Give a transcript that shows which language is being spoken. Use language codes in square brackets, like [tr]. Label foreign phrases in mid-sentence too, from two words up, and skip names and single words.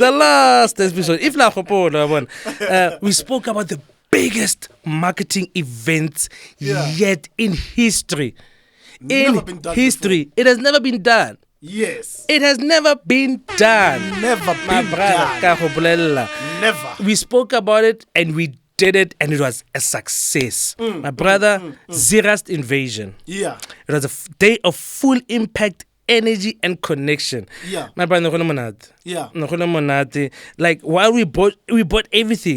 [en] The last episode. If we spoke about the biggest marketing events yet in history. Never been done history, before. it has never been done. Yes. It has never been done. Never My been brother, done. [tn] ka go bolela. [en] Never. We spoke about it and we did it and it was a success. My brother, Zeerust invasion. Yeah. It was a day of full impact, energy and connection. Yeah. My brother, monate. Yeah. Like while we bought everything.